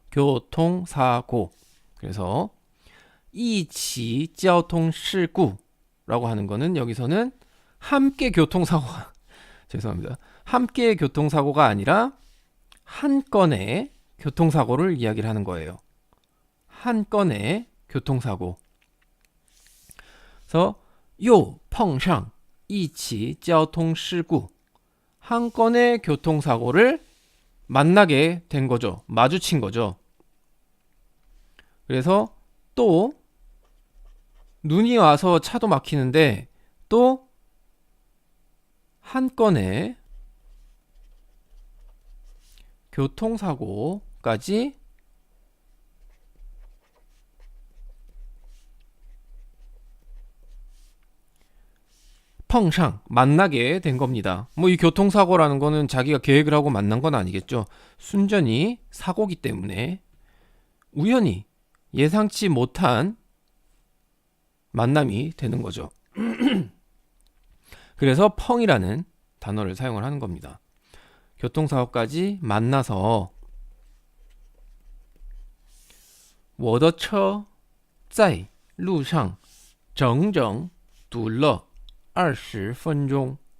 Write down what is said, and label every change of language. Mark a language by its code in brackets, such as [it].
[ko] 교통사고. 그래서 [zh] 一起交通事故 [ko] 라고 하는 거는 여기서는 함께 교통사고가 죄송합니다. 함께 교통사고가 아니라 한 건의 교통사고를 이야기를 하는 거예요. 한 건의 교통사고. 그래서 [zh] 又碰上一起交通事故. [ko] 한 건의 교통사고를 만나게 된 거죠. 마주친 거죠. 그래서 또 눈이 와서 차도 막히는데 또 한 건의 교통사고까지 펑상 만나게 된 겁니다. 뭐 이 교통사고라는 거는 자기가 계획을 하고 만난 건 아니겠죠. 순전히 사고기 때문에 우연히 예상치 못한 만남이 되는 거죠. 그래서 펑이라는 단어를 사용을 하는 겁니다. 교통사고까지 만나서 [zh] 我的车在路上整整堵了20分钟.